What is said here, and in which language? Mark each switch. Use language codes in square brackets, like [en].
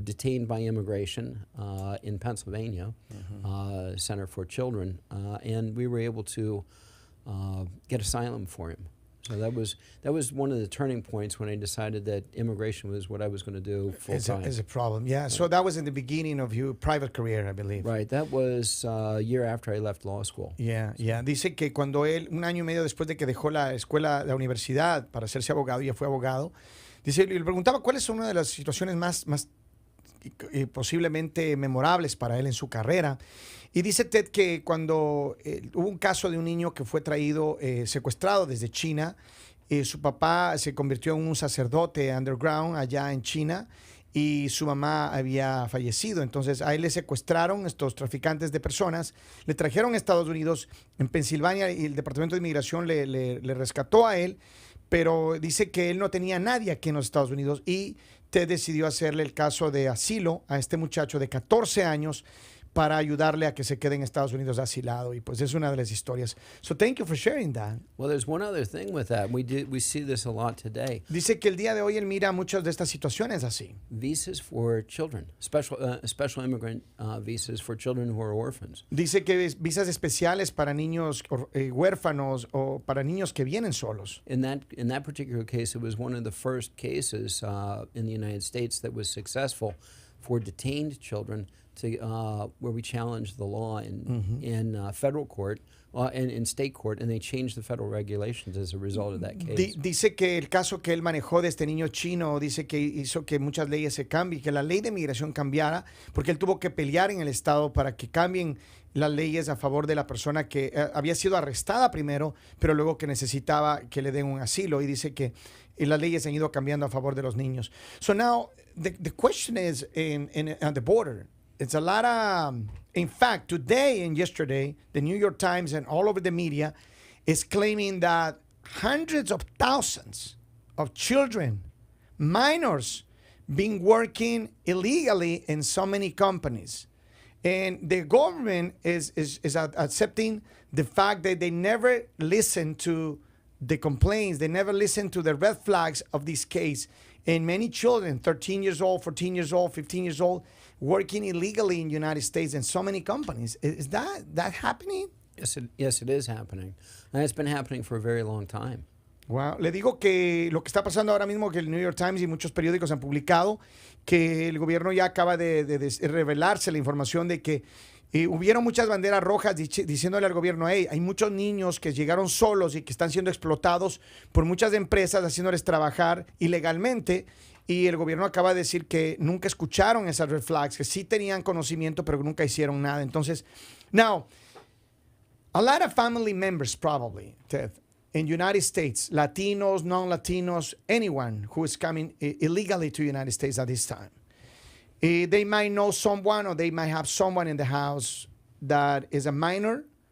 [en] Detained by immigration in Pennsylvania, Center for Children, and we were able to get asylum for him. So that was one of the turning points when I decided that immigration was what I was going to do full time. Is a problem, yeah. So that was in the beginning of your private career, I believe. Right, that was a year after I left law school. Yeah. [es] Dice que cuando él, un año y medio después de que dejó la universidad para hacerse abogado, ya fue abogado. Dice, le preguntaba cuáles son una de las situaciones más posiblemente memorables para él en su carrera. Y dice Ted que cuando hubo un caso de un niño que fue traído secuestrado desde China, su papá se convirtió en un sacerdote underground allá en China y su mamá había fallecido. Entonces a él le secuestraron estos traficantes de personas, le trajeron a Estados Unidos, en Pensilvania, y el Departamento de Inmigración le rescató a él, pero dice que él no tenía nadie aquí en los Estados Unidos y Ted decidió hacerle el caso de asilo a este muchacho de 14 años para ayudarle a que se quede en Estados Unidos asilado. Y pues es una de las historias. [en] So thank you for sharing that. Well, there's one other thing with that. We see this a lot today. [es] Dice que el día de hoy él mira muchas de estas situaciones así. [en] Visas for children, special immigrant visas for children who are orphans. [es] Dice que visas especiales para niños huérfanos o para niños que vienen solos. [en] In that particular case, it was one of the first cases in the United States that was successful for detained children where we challenged the law in federal court and in state court, and they changed the federal regulations as a result of that case. [es] Dice que el caso que él manejó de este niño chino, dice que hizo que muchas leyes se cambien, que la ley de migración cambiara, porque él tuvo que pelear en el estado para que cambien las leyes a favor de la persona que había sido arrestada primero, pero luego que necesitaba que le den un asilo, y dice que las leyes han ido cambiando a favor de los niños. [en] So now, the question is on the border. It's a lot of, in fact, today and yesterday, the New York Times and all over the media is claiming that hundreds of thousands of children, minors, been working illegally in so many companies. And the government is accepting the fact that they never listen to the complaints. They never listen to the red flags of this case. And many children, 13 years old, 14 years old, 15 years old, working illegally in the United States and so many companies. Is that happening? Yes, it is happening. And it's been happening for a very long time. Wow. [es] Le digo que lo que está pasando ahora mismo, que el New York Times y muchos periódicos han publicado, que el gobierno ya acaba de revelarse la información de que hubieron muchas banderas rojas diciéndole al gobierno, hey, hay muchos niños que llegaron solos y que están siendo explotados por muchas empresas haciéndoles trabajar ilegalmente. Y el gobierno acaba de decir que nunca escucharon esas red flags, que sí tenían conocimiento, pero que nunca hicieron nada. [en] Entonces, now, a lot of family members probably, Ted, in United States, Latinos, non-Latinos, anyone who is coming illegally to the United States at this time, they might know someone or they might have someone in the house that is a minor.